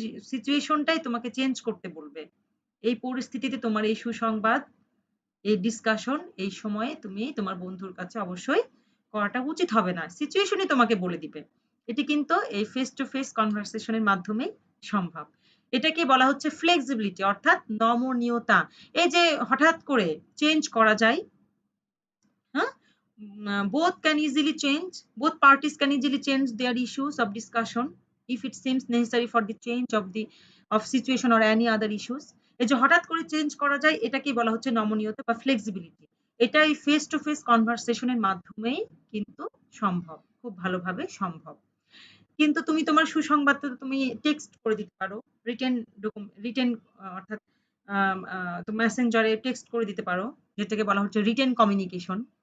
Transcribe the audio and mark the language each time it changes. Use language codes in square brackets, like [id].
[bn] সিচুয়েশনটাই তোমাকে চেঞ্জ করতে বলবে। এই পরিস্থিতিতে তোমার এই সুসংবাদ, এই ডিসকাশন এই সময়ে তুমি তোমার বন্ধুর কাছে অবশ্যই করাটা উচিত হবে না, সিচুয়েশনই তোমাকে বলে দিবে। এটি কিন্তু এই ফেস টু ফেস কনভারসেশনের মাধ্যমেই সম্ভব। এটাকে বলা হচ্ছে ফ্লেক্সিবিলিটি, অর্থাৎ নমনীয়তা। এই যে হঠাৎ করে চেঞ্জ করা যায়, [en] both can easily change, both parties can easily change their issues of discussion if it seems necessary for the change of situation or any other issues. [bn] এই যে হঠাৎ করে চেঞ্জ করা যায় এটাকেই বলা হচ্ছে নমনীয়তা বা ফ্লেক্সিবিলিটি। এটাই ফেস টু ফেস কনভারসেশনের মাধ্যমেই কিন্তু সম্ভব, খুব ভালোভাবে সম্ভব। কিন্তু তুমি তোমার সুসংবাদটা তুমি টেক্সট করে দিতে পারো, রিটেন অর্থাৎ মেসেঞ্জারে টেক্সট করে দিতে পারো, যেটাকে বলা হচ্ছে রিটেন কমিউনিকেশন।